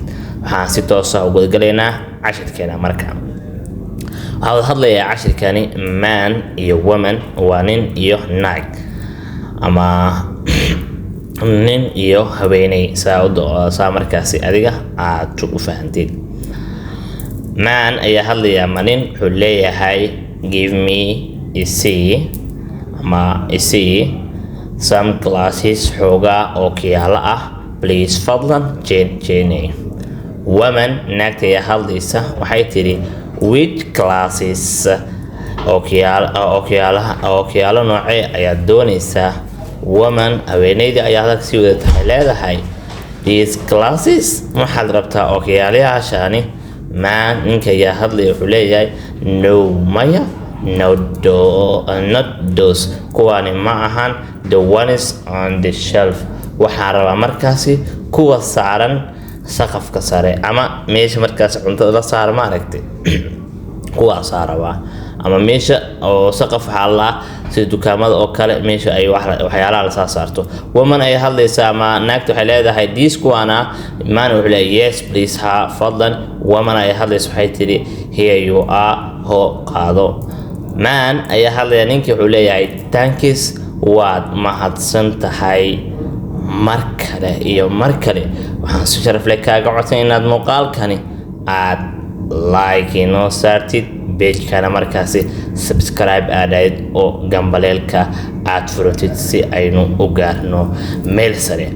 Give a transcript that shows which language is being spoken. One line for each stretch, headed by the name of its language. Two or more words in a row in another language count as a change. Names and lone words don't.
Somali: waxaan si toos ah ugu galaynaa cashirkeena. markaa waxaan hadlayaa cashirkani man iyo woman, waa nin iyo naag ama nin iyo haweeney, saa markaasi adiga aad u fahantid. man ayaa hadlayaa ma nin wuxuu leeyahay
English: give me see some glasses
Somali: xoogaa oo kiyaalo ah please fadlan Jenny. woman naagta ayaa hadlaysa waxay tiri
English: which glasses
Somali: oo kiyaalo noocee ayaad doonaysaa. woman haweeneyda ayaa hadalka sii wada tahay leedahay
English: these glasses
Somali: waxaad rabtaa oo kiyaalayaashani. man ninka ayaa hadlaya wuxuu leeyahay no maya,
English: not those,
Somali: kuwaani ma ahan
English: the ones on the shelf.
Somali: waxaa rabaa markaasi kuwa saaran saqafka sare ama meesha markaas cuntada la saar ma aragtay kuwaasaa rabaa, ama meesha oo saqaf xalla sida dukaamada oo kale meesha ay waxyaalaha la saarto. woman ay hadlaysaa ama naagta waxay leedahay these kuwana. man wuxuu leeyahay
English: yes please
Somali: ha fadlan. woman ay hadlaysaa waxay tiri
English: here you are
Somali: ho qaado. man ayaa hadlaya ninkii wuxuu leeyahay thanks waad mahadsan tahay. mar kale waxaan si sharaf leh kaaga codsan inaad muuqaalkani aad like inoo saartid, page-kana markaasi subscribe aadhayd oo gambaleelka aad furatid si aynu u gaarno meel sare.